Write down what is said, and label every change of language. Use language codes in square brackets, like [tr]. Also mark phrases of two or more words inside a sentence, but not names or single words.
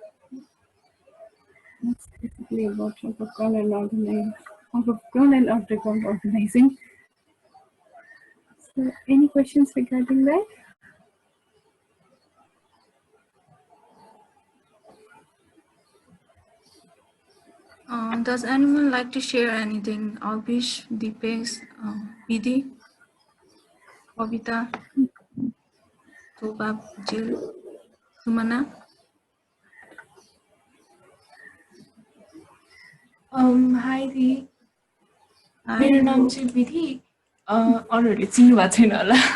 [en] That's basically about above ground and underground organizing. So any questions regarding that? Does anyone like to share anything? Albish, Deepesh, Vidhi, Bobita, Tobab, Jill, Sumana? Hi Dee. Hi. [ne] मेरो नाम चाहिँ विधि अरूहरूले चिन्नु भएको छैन होला